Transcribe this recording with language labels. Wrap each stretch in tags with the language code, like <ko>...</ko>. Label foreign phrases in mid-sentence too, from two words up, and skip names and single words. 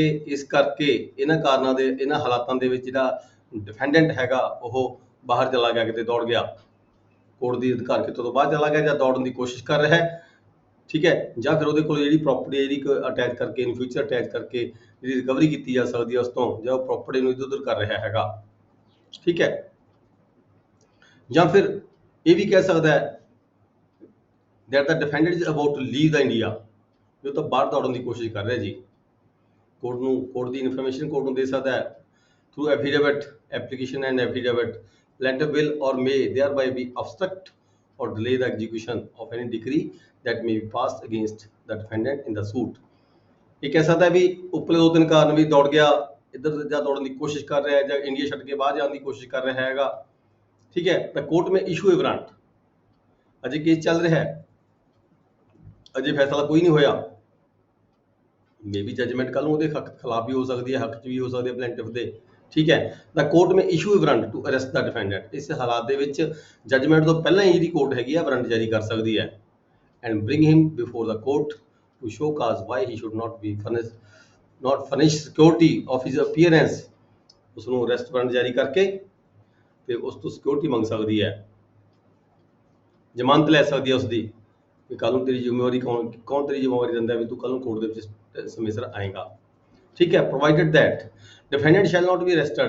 <pa>ਇਸ ਕਰਕੇ ਇਹਨਾਂ ਕਾਰਨਾਂ ਦੇ, ਇਹਨਾਂ ਹਾਲਾਤਾਂ ਦੇ ਵਿੱਚ ਜਿਹੜਾ ਡਿਫੈਂਡੈਂਟ ਹੈਗਾ ਉਹ ਬਾਹਰ ਚਲਾ ਗਿਆ, ਕਿਤੇ ਦੌੜ ਗਿਆ, ਕੋਰਟ ਦੀ ਅਧਿਕਾਰ ਖੇਤਰ ਤੋਂ ਬਾਹਰ ਚਲਾ ਗਿਆ, ਜਾਂ ਦੌੜਨ ਦੀ ਕੋਸ਼ਿਸ਼ ਕਰ ਰਿਹਾ ਹੈ, ਠੀਕ ਹੈ, ਜਾਂ ਫਿਰ ਉਹਦੇ ਕੋਲ ਜਿਹੜੀ ਪ੍ਰਾਪਰਟੀ ਜਿਹੜੀ ਅਟੈਚ ਕਰਕੇ,</pa> <en>in future attach</en> <pa>ਕਰਕੇ ਜਿਹੜੀ ਰਿਕਵਰੀ ਕੀਤੀ ਜਾ ਸਕਦੀ ਹੈ ਉਸ ਤੋਂ, ਜਾਂ ਉਹ ਪ੍ਰਾਪਰਟੀ ਨੂੰ ਇੱਧਰ ਉੱਧਰ ਕਰ ਰਿਹਾ ਹੈਗਾ, ਠੀਕ ਹੈ। ਜਾਂ ਫਿਰ ਇਹ ਵੀ ਕਹਿ ਸਕਦਾ ਹੈ</pa> <en>that the defendant is about to leave the India,</en> <pa>ਜੋ ਤਾਂ ਬਾਹਰ ਦੌੜਨ ਦੀ ਕੋਸ਼ਿਸ਼ ਕਰ ਰਿਹਾ ਜੀ। ਕੋਰਟ ਨੂੰ, ਕੋਰਟ ਦੀ ਇਨਫੋਰਮੇਸ਼ਨ ਕੋਰਟ ਨੂੰ ਦੇ ਸਕਦਾ ਹੈ</pa> <en>through affidavit, application and affidavit, plaintiff will or may thereby be obstruct or delay the execution of any decree that may be passed against the defendant in the suit।</en> <pa>ਇਹ ਕਹਿ ਸਕਦਾ ਵੀ ਉੱਪਰਲੇ 2-3 ਕਾਰਨ, ਵੀ ਦੌੜ ਗਿਆ ਇੱਧਰ, ਜਾਂ ਦੌੜਨ ਦੀ ਕੋਸ਼ਿਸ਼ ਕਰ ਰਿਹਾ ਹੈ, ਜਾਂ ਇੰਡੀਆ ਛੱਡ ਕੇ ਬਾਹਰ ਜਾਣ ਦੀ ਕੋਸ਼ਿਸ਼ ਕਰ ਰਿਹਾ ਹੈਗਾ, ਠੀਕ ਹੈ, ਤਾਂ</pa> <en>court may issue a warrant,</en> <pa>ਅਜੇ ਕੇਸ ਚੱਲ ਰਿਹਾ ਹੈ, ਅਜੇ ਫੈਸਲਾ ਕੋਈ ਨਹੀਂ ਹੋਇਆ, ਮੇ ਵੀ ਜਜਮੈਂਟ ਕੱਲ ਨੂੰ ਉਹਦੇ ਖਿਲਾਫ ਵੀ ਹੋ ਸਕਦੀ ਹੈ, ਹੱਕ 'ਚ ਵੀ ਹੋ ਸਕਦੀ ਹੈ ਪਲੈਂਟਿਫ ਦੇ, ਠੀਕ ਹੈ। ਤਾਂ</pa> <en>court may issue a warrant to arrest the defendant,</en> <pa>ਇਸ ਹਾਲਾਤ ਦੇ ਵਿੱਚ ਜਜਮੈਂਟ ਤੋਂ ਪਹਿਲਾਂ ਹੀ ਜਿਹੜੀ ਕੋਰਟ ਹੈਗੀ ਆ ਵਾਰੰਟ ਜਾਰੀ ਕਰ ਸਕਦੀ ਹੈ,</pa> <en>and bring him before the court to show cause why he should not furnish security of his appearance।</en> <pa>ਉਸਨੂੰ ਅਰੈਸਟ ਵਾਰੰਟ ਜਾਰੀ ਕਰਕੇ ਤੇ ਉਸ ਤੋਂ ਸਿਕਿਉਰਿਟੀ ਮੰਗ ਸਕਦੀ ਹੈ, ਜ਼ਮਾਨਤ ਲੈ ਸਕਦੀ ਹੈ ਉਸਦੀ ਕਿ ਕੱਲ ਨੂੰ ਤੇਰੀ ਜ਼ਿੰਮੇਵਾਰੀ ਕੌਣ ਤੇਰੀ ਜ਼ਿੰਮੇਵਾਰੀ ਦਿੰਦਾ ਵੀ ਤੂੰ ਕੱਲ ਨੂੰ ਕੋਰਟ ਦੇ ਵਿੱਚ ਸਮੇਂ ਸਿਰ ਆਏਗਾ। ਠੀਕ ਹੈ,</pa> <en>provided that defendant shall not be arrested.</en>